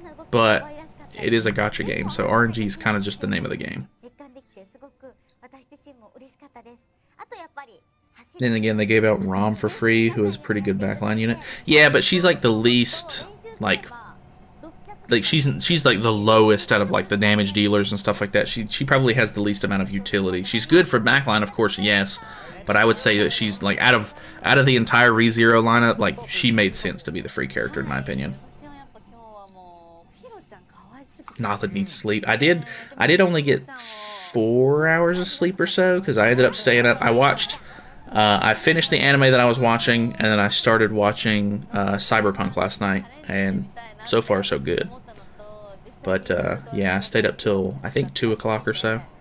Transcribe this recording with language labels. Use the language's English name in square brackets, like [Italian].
[English] But it is a gacha game, so RNG is kind of just the name of the game. [Japanese] 実感できてすごく私自身も嬉しかったです。あとやっぱり [English] Then again, they gave out Rom for free, who is a pretty good backline unit. Yeah, but she's like the least, like she's like the lowest out of like the damage dealers and stuff like that. She probably has the least amount of utility. She's good for backline, of course, yes, but I would say that she's like out of the entire ReZero lineup, like she made sense to be the free character in my opinion. [Japanese] 私はやっぱ今日はもうフィロちゃん可 [English] Nalyd needs sleep. I did only get 4 hours of sleep or so because I ended up staying up. I finished the anime that I was watching, and then I started watching Cyberpunk last night, and so far so good. But yeah, I stayed up till I think 2 o'clock or so.